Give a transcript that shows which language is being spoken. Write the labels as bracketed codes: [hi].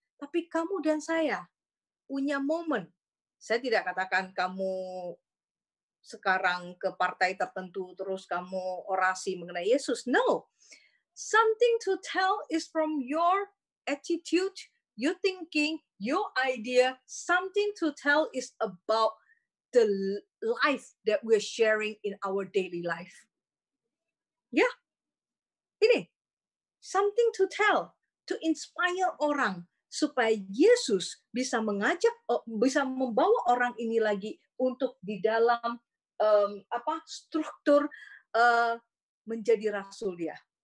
[id] Tapi kamu dan saya punya momen. Saya tidak katakan kamu sekarang ke partai tertentu terus kamu orasi mengenai Yesus. [en] No. Something to tell is from your attitude, your thinking, your idea. Something to tell is about the life that we're sharing in our daily life. [id] Ya, ini [en] something to tell, to inspire [id] orang supaya Yesus bisa bisa membawa orang ini lagi untuk di dalam struktur menjadi rasul dia.